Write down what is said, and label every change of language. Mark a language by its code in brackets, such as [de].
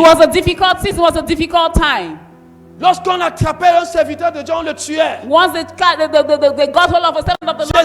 [en] was a difficult season, it was a difficult time. [fr] Lorsqu'on attrapait un serviteur de Dieu, on le tuait. [en] Once they got hold of a servant of the Lord, they